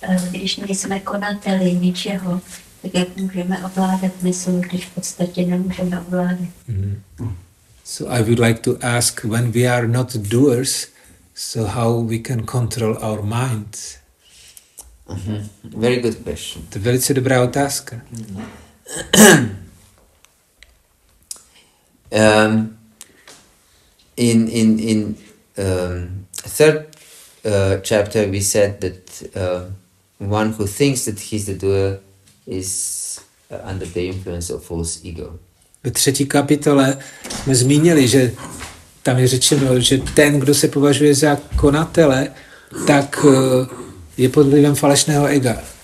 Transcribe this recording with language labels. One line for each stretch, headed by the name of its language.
Czech: Když nejsme konateli ničeho, tak jak můžeme ovládat mysl, když v podstatě nemůžeme ovládat.
English: So I would like to ask, when we are not doers, so how we can control our minds? Very good question.
Czech: To je velice dobrá otázka.
English: In third chapter we said that one who thinks that he's the doer is under the influence of false ego.
Czech: Ve 3. kapitole jsme zmínili, že tam je řečeno, že ten, kdo se považuje za konatele, tak je pod vlivem falešného ega.